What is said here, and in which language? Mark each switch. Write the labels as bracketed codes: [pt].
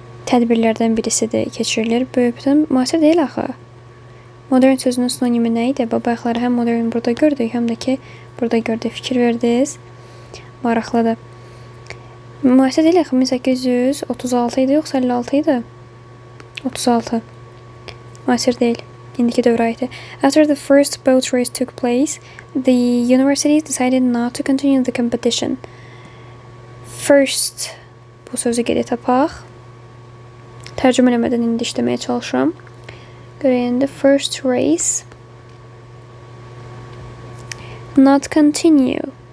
[az] Tədbirlərdən birisidir, keçirilir. Böyükdən müasir deyil axı. Modern sözünün sinonimi nə idi? Bu bayaqları həm modern burada gördük, həm də ki, burada gördük, fikir verdiniz. Maraqlıdır. Müasir deyil axı, 1836 idi, yoxsa 56 idi? 36. Müasir deyil. İndiki dövrə aiddir. [en] After the first boat race took place, the universities decided not to continue the competition. [az] First, bu sözü qeyd tapaq. Tərcümə eləmədən indi işləməyə çalışıram. Görəyəndə [en] first race not continue.